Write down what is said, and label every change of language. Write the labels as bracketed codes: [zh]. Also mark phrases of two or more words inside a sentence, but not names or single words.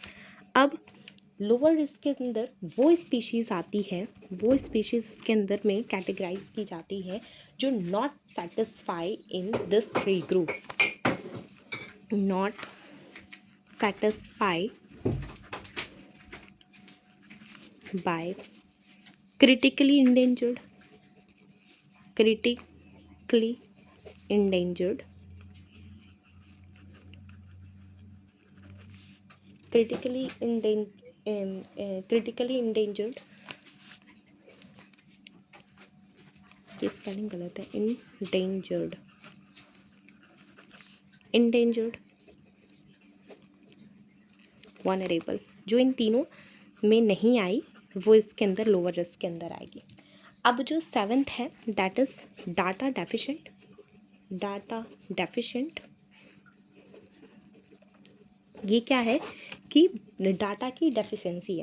[hi] अब [en] lower risk [hi] के अंदर वो स्पीशीज़ आती है, वो स्पीशीज़ इसके अंदर में कैटेगराइज की जाती है जो [en] not satisfy in this three group. not satisfy by critically endangered, critically endangered, critically endangered, [hi] ये स्पेलिंग गलत है, [en] endangered, vulnerable, [hi] जो इन तीनों में नहीं आई वो इसके अंदर [en] lower risk [hi] के अंदर आएगी। अब जो सेवेंथ है [en] that is data deficient. data deficient [hi] ये क्या है कि डाटा की डेफिशिएंसी है।